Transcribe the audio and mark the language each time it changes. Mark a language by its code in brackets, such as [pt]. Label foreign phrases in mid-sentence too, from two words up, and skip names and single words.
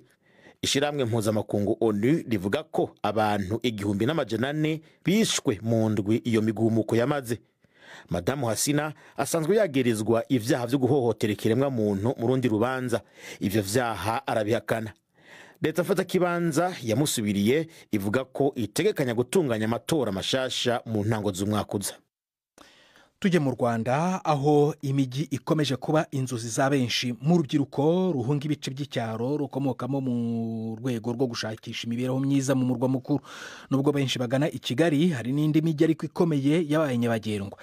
[rn] Ishiramwe mpuzamakungu ONU rivuga ko abantu 1400 bishwe mu ndwi iyo migumuko yamaze. Madamu Hasina asanzwe yagirizwa ivyaha vyo guhohotera ikiremwa muntu mu rundi rubanza. Ivyo vyaha arabihakana. Leta fata kibanza yamusubiriye ivuga ko itegekanya gutunganya amatora mashasha mu ntango z'umwakuza. [rw] Tujye mu Rwanda aho imijyi ikomeje kuba inzozi za benshi mu rubyiruko ruhunga ibice by'icyaro rukomokamo mu rwego rwo gushakisha imibereho myiza mu murwa mukuru. Nubwo benshi bagana i Kigali, hari n'indi mijyi ariko ikomeye yabaye nyabagendwa.